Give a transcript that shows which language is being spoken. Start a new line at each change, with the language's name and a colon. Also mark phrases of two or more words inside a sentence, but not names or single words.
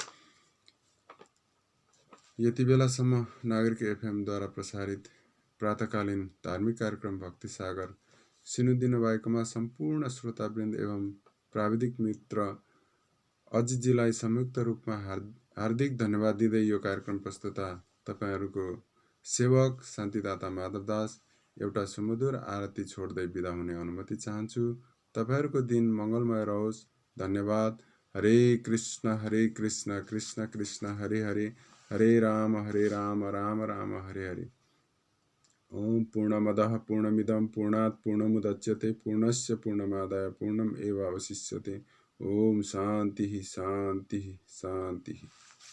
Nepali: यति बेलासम्म नागरिक एफएमद्वारा प्रसारित प्रातकालीन धार्मिक कार्यक्रम भक्ति सागर सुनिदिनु भएकोमा सम्पूर्ण श्रोतावृन्द एवं प्राविधिक मित्र अजितजीलाई संयुक्त रूपमा हार्दिक धन्यवाद दिँदै यो कार्यक्रम प्रस्तुता तपाईहरूको सेवक शान्तिदाता माधवदास एउटा सुमधुर आरती छोड्दै बिदा हुने अनुमति चाहन्छु। तपाईहरूको दिन मङ्गलमय रहोस्। धन्यवाद।
Sanskrit: हरे कृष्ण कृष्ण कृष्ण हरे हरे, हरे राम राम राम हरे हरे। ओम पूर्णमदः पूर्णमिदं पूर्णात् पूर्णमुदच्यते पूर्णस्य पूर्णमादाय पूर्णमेवावशिष्यते। ओम शान्ति शान्ति शान्ति।